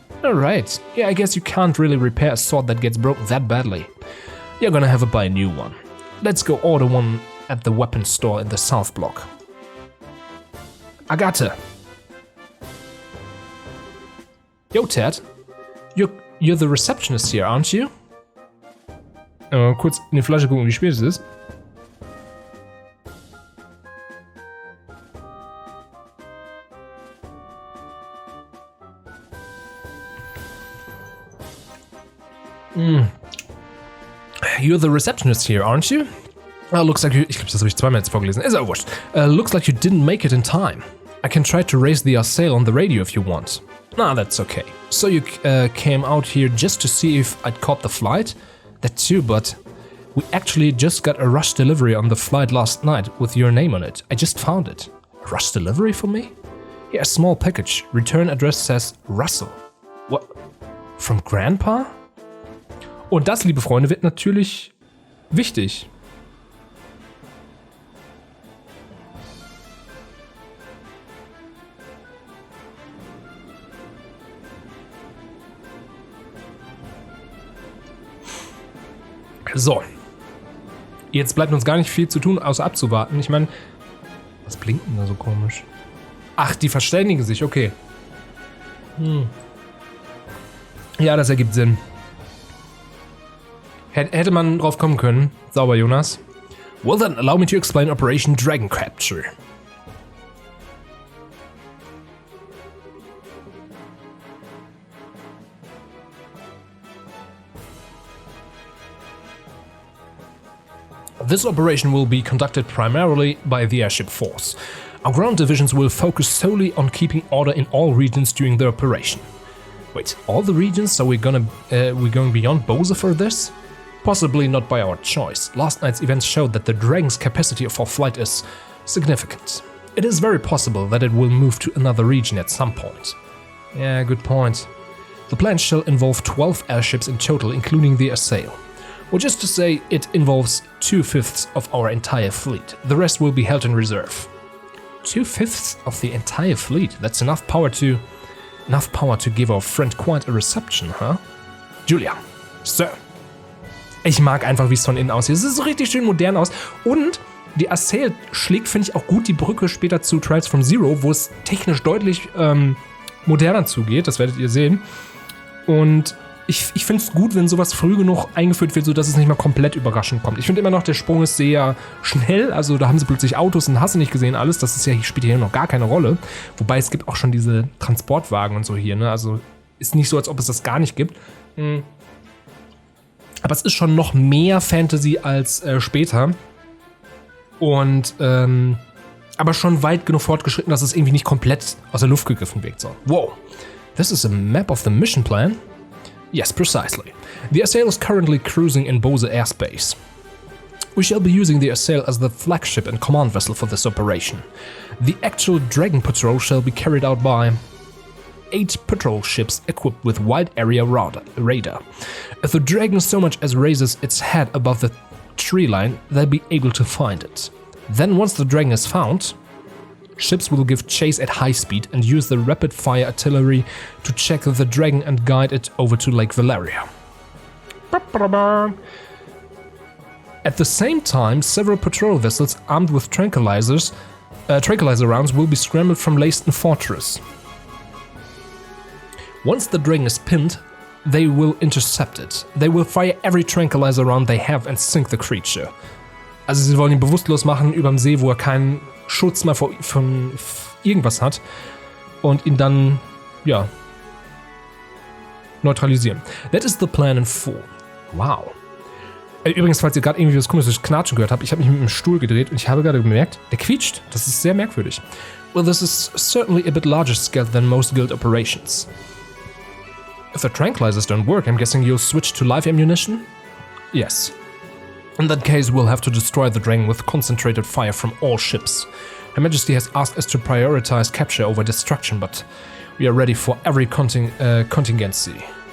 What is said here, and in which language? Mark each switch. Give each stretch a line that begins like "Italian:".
English: Alright, yeah, I guess you can't really repair a sword that gets broken that badly. You're gonna have to buy a new one. Let's go order one at the weapons store in the South Block. Agatha! Yo, Ted. You're the receptionist here, aren't you?
German: Kurz in die Flasche gucken, wie spät es ist.
English: You're the receptionist here, aren't you? Looks like you...
German: Ich glaube, das habe ich zweimal jetzt vorgelesen. Ist auch wurscht.
English: Looks like you didn't make it in time. I can try to raise the Assail on the radio if you want. Nah, that's okay. So you came out here just to see if I'd caught the flight? That too, but we actually just got a rush delivery on the flight last night with your name on it. I just found it. A rush delivery for me? Yeah, a small package. Return address says Russell. What? From Grandpa?
German: Und das, liebe Freunde, wird natürlich wichtig. So, jetzt bleibt uns gar nicht viel zu tun, außer abzuwarten. Ich meine, was blinkt denn da so komisch? Ach, die verständigen sich, okay. Ja, das ergibt Sinn. Hätte man drauf kommen können. Sauber, Jonas.
English: Well then, allow me to explain Operation Dragon Capture. This operation will be conducted primarily by the airship force. Our ground divisions will focus solely on keeping order in all regions during the operation. Wait, all the regions? So we're going beyond Bose for this? Possibly not by our choice. Last night's events showed that the Dragon's capacity for flight is significant. It is very possible that it will move to another region at some point. Yeah, good point. The plan shall involve 12 airships in total, including the Assail. Which is to say, it involves 2/5 of our entire fleet. The rest will be held in reserve. 2/5 of the entire fleet? That's enough power to give our friend quite a reception, huh? Julia, Sir.
German: Ich mag einfach, wie es von innen aussieht. Es sieht so richtig schön modern aus. Und die Assail schlägt, finde ich, auch gut die Brücke später zu Trials from Zero, wo es technisch deutlich moderner zugeht. Das werdet ihr sehen. Und ich finde es gut, wenn sowas früh genug eingeführt wird, sodass es nicht mal komplett überraschend kommt. Ich finde immer noch, der Sprung ist sehr schnell. Also da haben sie plötzlich Autos und hast du nicht gesehen alles. Das ist ja, spielt hier noch gar keine Rolle. Wobei es gibt auch schon diese Transportwagen und so hier. Ne? Also ist nicht so, als ob es das gar nicht gibt. Aber es ist schon noch mehr Fantasy als später. Und aber schon weit genug fortgeschritten, dass es irgendwie nicht komplett aus der Luft gegriffen wirkt. So. Wow.
English: This is a map of the mission plan? Yes, precisely. The Assail is currently cruising in Bose airspace. We shall be using the Assail as the flagship and command vessel for this operation. The actual Dragon patrol shall be carried out by 8 patrol ships equipped with wide area radar. If the Dragon so much as raises its head above the tree line, they'll be able to find it. Then once the Dragon is found, ships will give chase at high speed and use the rapid-fire artillery to check the Dragon and guide it over to Lake Valeria. At the same time, several patrol vessels armed with tranquilizer rounds will be scrambled from Leyston Fortress. Once the Dragon is pinned, they will intercept it. They will fire every tranquilizer round they have and sink the creature.
German: Also sie wollen ihn bewusstlos machen überm See, wo er keinen Schutz mehr von irgendwas hat und ihn dann, ja, neutralisieren. That is the plan in full. Wow.
English: Übrigens, falls ihr gerade irgendwie was komisches Knatschen gehört habt, ich habe mich mit dem Stuhl gedreht und ich habe gerade gemerkt, der quietscht. Das ist sehr merkwürdig. Well, this is certainly a bit larger scale than most guild operations. If the tranquilizers don't work, I'm guessing you'll switch to live ammunition? Yes. In that case, we'll have to destroy the Dragon with concentrated fire from all ships. Her Majesty has asked us to prioritize capture over destruction, but we are ready for every contingency.